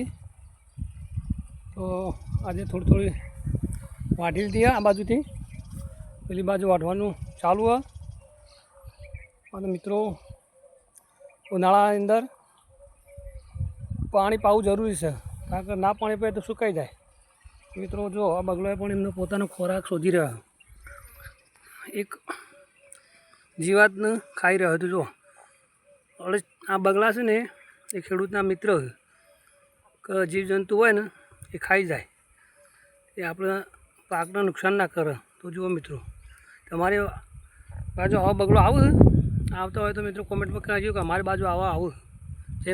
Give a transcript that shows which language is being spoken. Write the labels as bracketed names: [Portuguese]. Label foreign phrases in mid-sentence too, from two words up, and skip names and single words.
[Gujarati] તો આજ થોડી થોડી વાઢી લીધી હૈ। આ બાજુ થી પેલી બાજુ વાઢવાનું ચાલુ હૈ। ઔર મિત્રો ઉનાળા અંદર પાની પાવું જરૂરી હૈ, કારણ કે ના પાની પાએ તો સુકાઈ જાએ। મિત્રો જો આ બગલોએ પણ એમનો પોતાનો ખોરાક શોધી રહ્યો હૈ, એક જીવાતને ખાઈ રહ્યો હૈ। તો જો હવે આ બગલા છે ને એ ખેડૂતના મિત્ર હૈ કે જીવ જંતુ હોય ને એ ખાઈ જાએ, એ આપણે પાકને નુકસાન ના કરે। તો જુઓ મિત્રો તમારે બાજુ આવા બગલો આવો આવતા હોય તો મિત્રો કમેંટ મેં કહેજો કિ અમારી બાજુ આવા આવો।